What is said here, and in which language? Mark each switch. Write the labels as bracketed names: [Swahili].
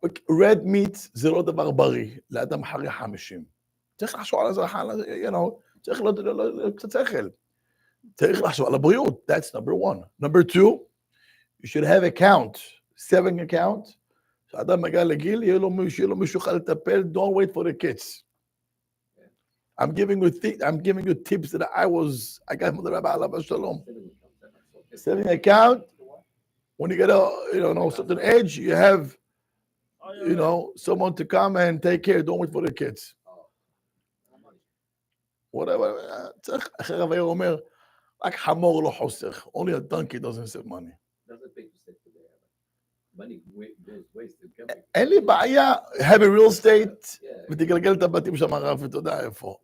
[English] Red meat [Hebrew] זה לא דבר בריא, לאדם אחרי 50. צריך לחשוב על זה, [English] you know, [Hebrew] צריך קצת שכל. צריך לחשוב על הבריאות, [English] that's number one. Number two, you should have a count, saving account. [Hebrew] כשאדם מגיע לגיל, יהיה לו מישהו יכול לטפל, [English] don't wait for the kids. I'm giving you tips that I got from the Rabbi Eliezer Shalom. Saving account, when you get a certain age, you have, someone to come and take care. Don't wait for the kids. Whatever. [Hebrew] Rabbi אומר, רק חמור לא חוסך. [English] Only a donkey doesn't save money. doesn't pay to save today. Money goes wasted. [Hebrew] אין לי בעיה, [English] have a real estate, [Hebrew] ותגלגל את הבתים שם הרב, ואתה יודע איפה.